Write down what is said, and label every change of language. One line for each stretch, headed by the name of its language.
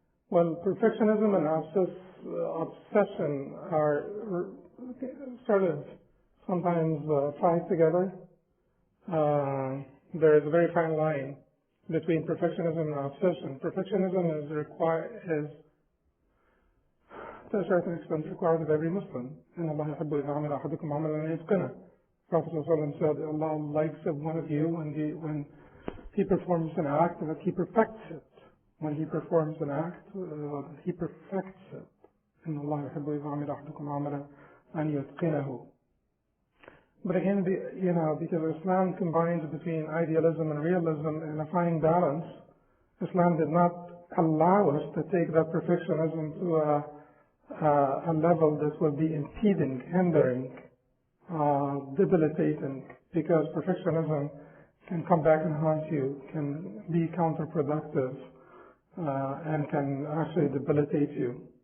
English: Well, perfectionism and obsession are sort of sometimes tied together. There is a very fine line between perfectionism and obsession. Perfectionism is to a certain extent required of every Muslim.
Arabic: إن الله يحب إذا عمل أحدكم عملا أن يتقنه.
English: Prophet ﷺ said, Allah likes of one of you when he performs an act that he perfects it. When he performs an act, he perfects it.
Arabic: إن الله يحب إذا عمل أحدكم عملا أن يتقنه.
English: But again, because Islam combines between idealism and realism in a fine balance, Islam did not allow us to take that perfectionism to a level that will be impeding, hindering, debilitating, because perfectionism can come back and haunt you, can be counterproductive, and can actually debilitate you.